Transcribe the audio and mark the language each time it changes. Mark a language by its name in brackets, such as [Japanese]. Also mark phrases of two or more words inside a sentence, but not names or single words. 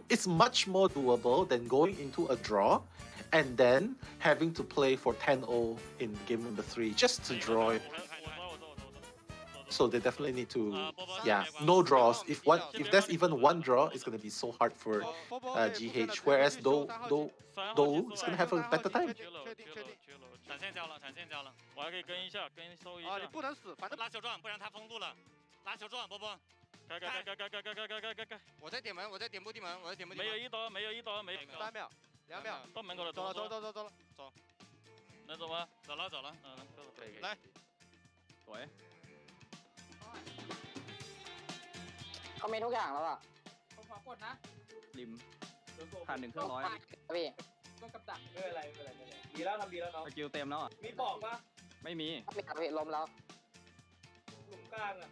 [English] It's much more doable than going into a draw and then having to play for 10-0 in game number 3 just to draw it. So they definitely need to, no draws. If there's even one draw, it's going to be so hard for GH. Whereas Do is going to have a better time. [Chinese] 闪现交了，闪现交了，我还可以跟一下，跟收一下。啊，你不能死，反正拉球撞，不然他封路了。拉球撞，波波。该。我在点门，我在点步地门，我在点步地门。没有一刀，没有一刀，没有。3秒，2秒，到门口了，走了。走。能走吗？走了。可以。来。喂。 [Thai] เขามีทุกอย่างแล้วอ่ะ ผมขอกดนะ ริมผ่าน1 เครื่องร้อย พี่ ก็กับดัก ไม่เป็นไรดีแล้วทำดีแล้วเนาะ สกิลเต็มแล้วอ่ะ มีบอกปะ ไม่มี ไม่ครับพี่ล้มแล้ว หลุมกลางอ่ะ